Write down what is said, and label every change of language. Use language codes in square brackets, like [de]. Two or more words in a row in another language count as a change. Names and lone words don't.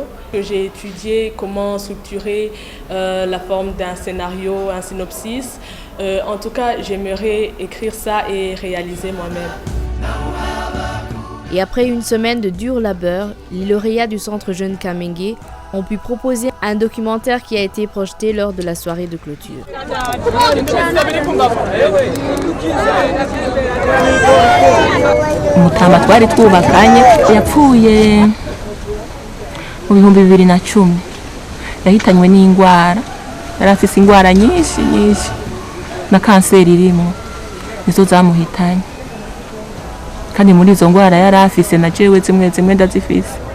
[fr] J'ai étudié comment structurer la forme d'un scénario, un synopsis. En tout cas, j'aimerais écrire ça et réaliser moi-même. Et après une semaine de dur labeur, les lauréats du Centre Jeune Kamenge ont pu proposer un documentaire qui a été projeté lors de la soirée de clôture. [rn] Umutama twari twubakanye yapfuye mu bihumbi 2010 yahitanywe n'indwara yari afise indwara nyinshi na kanseri irimo nizo zamuhitanye kandi muri izo ndwara yari afise na jewe zimwe ndazifise.